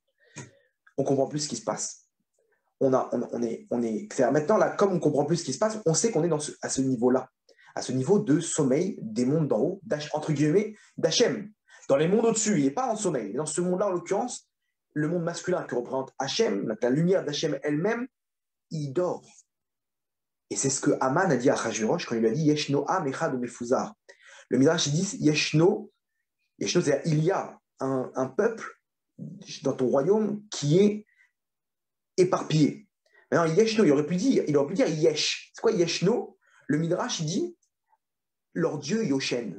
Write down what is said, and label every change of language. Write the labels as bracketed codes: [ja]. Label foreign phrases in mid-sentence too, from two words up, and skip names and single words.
[fr] On ne comprend plus ce qui se passe. C'est-à-dire maintenant, là, comme on ne comprend plus ce qui se passe, on sait qu'on est à ce niveau-là, à ce niveau de sommeil des mondes d'en haut, entre guillemets, d'Hachem. Dans les mondes au-dessus, il n'est pas en sommeil. Dans ce monde-là, en l'occurrence, le monde masculin qui représente Hachem, la lumière d'Hachem elle-même, il dort. Et c'est ce que Haman a dit à Achashverosh quand il lui a dit [he] ישנו עם אחד ומפוזר. [fr] Le Midrash dit Yeshno, c'est-à-dire il y a un peuple dans ton royaume qui est éparpillé. Maintenant, Yeshno, il aurait pu dire Yesh. C'est quoi Yeshno? Le Midrash dit leur Dieu Yoshen.